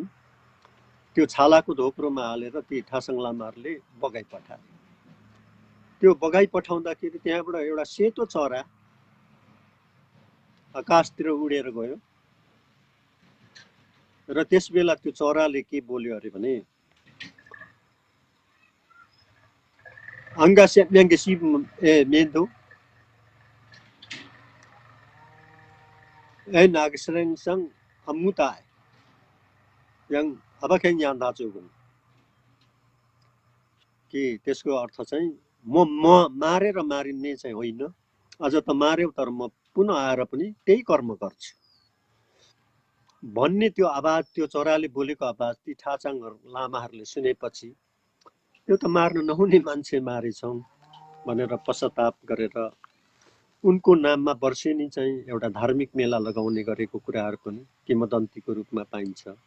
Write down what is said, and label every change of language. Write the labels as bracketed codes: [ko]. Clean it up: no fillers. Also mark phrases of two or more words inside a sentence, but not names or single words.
[ne] त्यो छालाको धोक्रोमा हालेर ती ठासङ लामाहरूले बगाइ पठाए। त्यो बगाइ पठाउँदाखेरि त्यहाँबाट एउटा सेतो चरा आकाशतिर उडेर गयो र त्यस बेला त्यो चराले के बोल्यो अरे भने Angga yang gesi mendo nagsreng sang amutai yang abakeng yan dajugung कि त्यसको अर्थ चाहिँ म मारेर मारिने चाहिँ होइन, अझ त मार्यौ तर म पुनः आएर पनि त्यही कर्म गर्छु भन्ने त्यो आवाज, त्यो चराले बोलेको आवाज ती ठाचाङ लामाहरूले सुनेपछि त्यो त मार्न नहुने मान्छे मारेछौँ भनेर पश्चाताप गरेर उनको नाममा वर्षेनी चाहिँ एउटा धार्मिक मेला लगाउने गरेको कुराहरू पनि किंवदन्तीको रूपमा पाइन्छ।